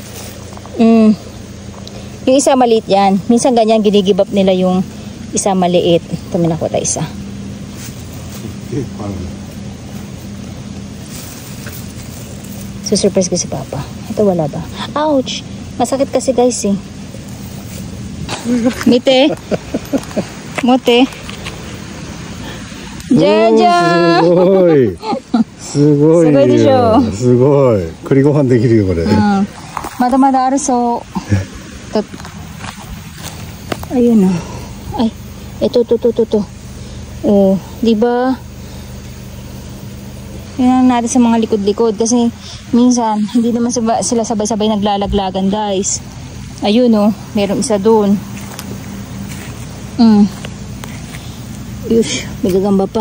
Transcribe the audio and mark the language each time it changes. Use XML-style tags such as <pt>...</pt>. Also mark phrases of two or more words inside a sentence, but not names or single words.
<tl>Yung isa maliit yan. Minsan ganyan ginigibap nila yung isa maliit. Ito may nakuha tayo isa. Susurprise ko si Papa. Ito wala ba? Ouch! Masakit kasi guys eh. Mite. Mote. Jaja!</tl> <ja>すごい。すごい。すごいでしょ。すごい。栗ご飯できるよこれ。まだまだあるそう。</ja> <tl>Ayun na. Ay, ito. Oh, di ba? Tingnan natin sa mga likod-likod kasi minsan hindi naman sila sabay-sabay naglalaglagan, guys. Ayun oh, meron isa doon. Yush, may gagamba pa.</tl>